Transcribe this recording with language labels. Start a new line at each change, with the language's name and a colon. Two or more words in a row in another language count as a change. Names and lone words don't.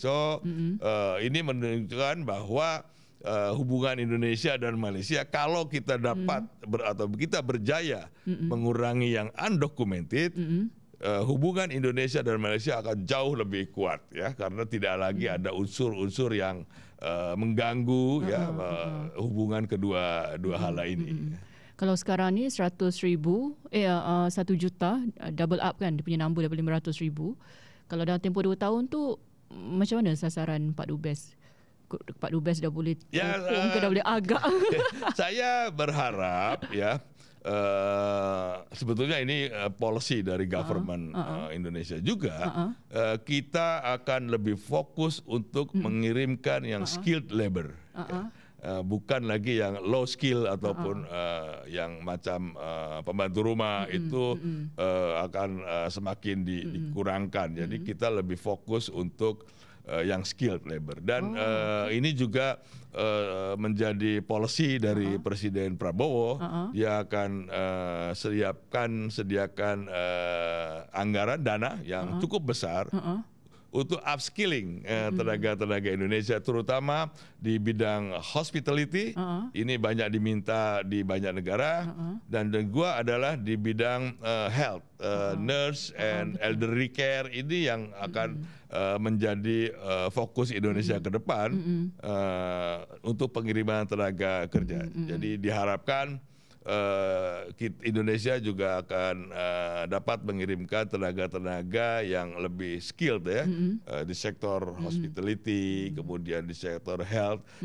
Indonesian: So ini menunjukkan bahwa hubungan Indonesia dan Malaysia, kalau kita dapat atau kita berjaya mengurangi yang undocumented, hubungan Indonesia dan Malaysia akan jauh lebih kuat ya, karena tidak lagi ada unsur-unsur yang mengganggu ya hubungan kedua hal ini.
Malay: Kalau sekarang ni 100,000, 1 juta,
English: double up
Malay: kan dia punya number daripada 500,000. Kalau dalam tempoh 2 tahun tu, macam mana sasaran Pak Dubes? Pak Dubes dah boleh dah boleh agak.
Indonesian: Saya berharap ya, sebetulnya ini policy dari government Indonesia juga, kita akan lebih fokus untuk mengirimkan yang
English: skilled labor,
Indonesian: bukan lagi yang
English: low skill
Indonesian: ataupun yang macam pembantu rumah. Itu akan semakin dikurangkan. Jadi kita lebih fokus untuk yang
English: skilled labor,
Indonesian: dan ini juga menjadi policy dari Presiden Prabowo. Dia akan sediakan anggaran dana yang cukup besar untuk upskilling tenaga-tenaga Indonesia, terutama di bidang hospitality. Ini banyak diminta di banyak negara. Dan gua adalah di bidang health,
English: nurse and elderly care.
Indonesian: Ini yang akan menjadi fokus Indonesia ke depan untuk pengiriman tenaga kerja. Jadi diharapkan Indonesia juga akan dapat mengirimkan tenaga-tenaga yang lebih skilled ya, di sektor hospitality, kemudian di sektor health.